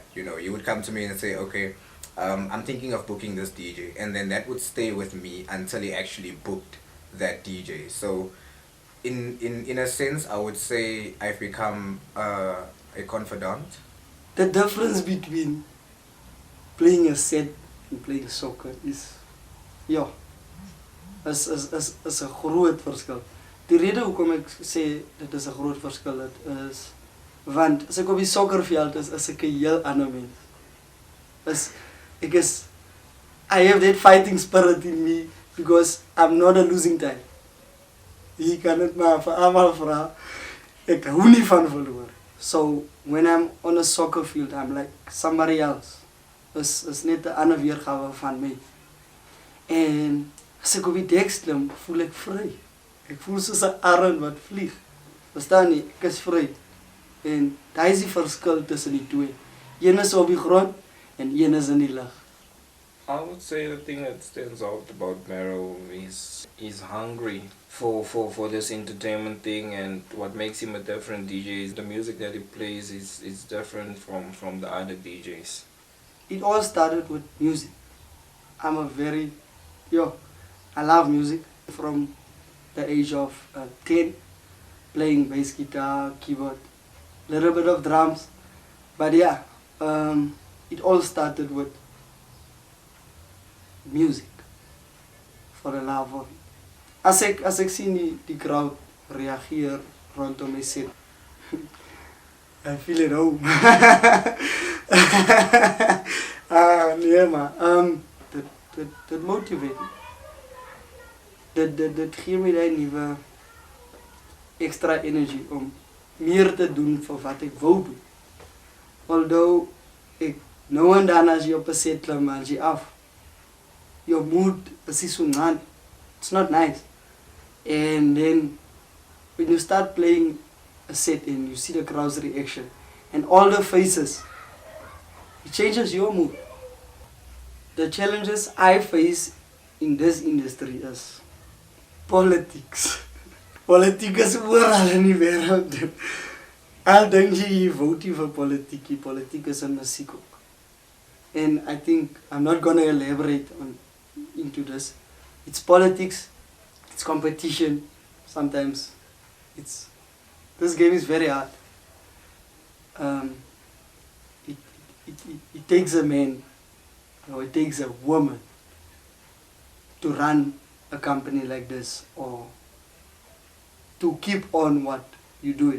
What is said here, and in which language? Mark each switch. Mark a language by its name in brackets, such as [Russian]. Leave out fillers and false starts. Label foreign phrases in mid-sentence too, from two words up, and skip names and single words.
[English] You know, you would come to me and say, okay, I'm thinking of booking this DJ. And then that would stay with me until he actually booked that DJ. So in a sense, I would say I've become a confidant. The difference between playing a set and playing soccer is, ja, [Afrikaans] is 'n groot verskil. Die rede hoekom ek sê dit is 'n groot verskil dit is want as ek op die sokkerveld is ek 'n heel ander mens. [English] I have that fighting spirit in me because I'm not a losing type. [Afrikaans] Jy kan dit maar vir almal vra. Ek hou nie van verloor. [English] So when I'm on a soccer field, I'm like somebody else. [Afrikaans] Is net 'n ander weergawe van my. En as ek op die dek klim, voel ek vry. Ek voel soos 'n arend wat vlieg. Verstaan jy? Ek is vry. En daai is die verskil tussen die twee. Een is op die grond en een is in die lug. [English] I would say the thing that stands out about Mero is he's hungry for this entertainment thing, and what makes him a different DJ is the music that he plays is different from the other DJs. It all started with music. I love music from the age of 10, playing bass guitar, keyboard, little bit of drums. But yeah, it all started with music, for the love of it. [Afrikaans] As ek sien die crowd reageer rondom my set, [English] I feel at home. [Afrikaans] Nee man, dit motiveert me. Dit gee my die nuwe [English] extra energy [Afrikaans] om meer te doen vir wat ek wou doen. Although ek nou en dan as jy op 'n set klim, as jy af, [English] your mood is so not, it's not nice. And then when you start playing a set and you see the crowd's reaction and all the faces, it changes your mood. The challenges I face in this industry is politics. [Afrikaans] Politiek is oral in die wêreld. Al dink jy vote vir politiek, politiek is in musiek ook. [English] And I think I'm not gonna elaborate into this. It's politics, it's competition. Sometimes this game is very hard. It takes a man, or it takes a woman to run a company like this, or to keep on what you're doing.